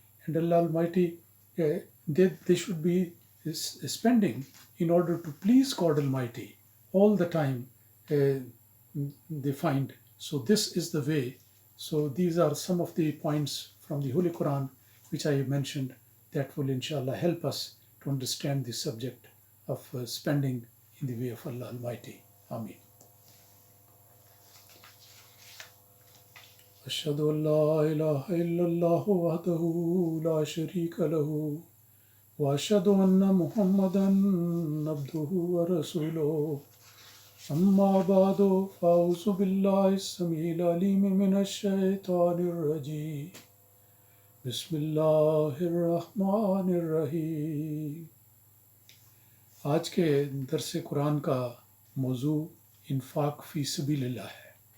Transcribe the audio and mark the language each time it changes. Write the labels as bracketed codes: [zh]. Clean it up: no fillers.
[en] And Allah Almighty, they should be spending in order to please God Almighty all the time, they find. So this is the way. So these are some of the points from the Holy Quran which I have mentioned that will inshallah help us to understand the subject of spending in the way of Allah Almighty. Ameen. [ar] أشهد أن لا إله إلا الله وحده لا شريك له واشهد ان محمدا عبده ورسوله اما بعد فاعوذ بالله السميع العليم من الشيطان الرجيم بسم اللہ الرحمن الرحیم۔ [ur] آج کے درس قرآن کا موضوع انفاق فی سبیل اللہ ہے۔